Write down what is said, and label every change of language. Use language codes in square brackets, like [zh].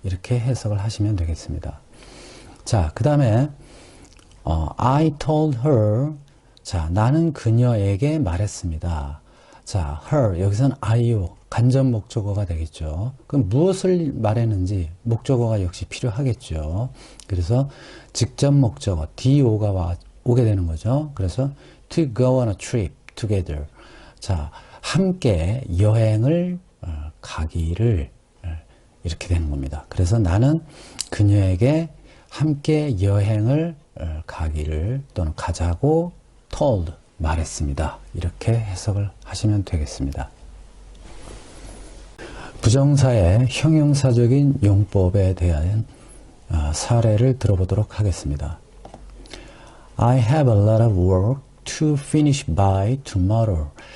[ko] 이렇게 해석을 하시면 되겠습니다. 자, 그 다음에 [en] I told her, [ko] 자, 나는 그녀에게 말했습니다. 자, her, 여기서는 I요, 간접 목적어가 되겠죠. 그럼 무엇을 말했는지 목적어가 역시 필요하겠죠. 그래서 직접 목적어, DO가 오게 되는 거죠. [en] 그래서 to go on a trip together. [ko] 자, 함께 여행을 가기를 이렇게 되는 겁니다. 그래서 나는 그녀에게 함께 여행을 가기를 또는 가자고 told, 말했습니다. 이렇게 해석을 하시면 되겠습니다. 부정사의 형용사적인 용법에 대한 사례를 들어보도록 하겠습니다. [en] I have a lot of work to finish by tomorrow.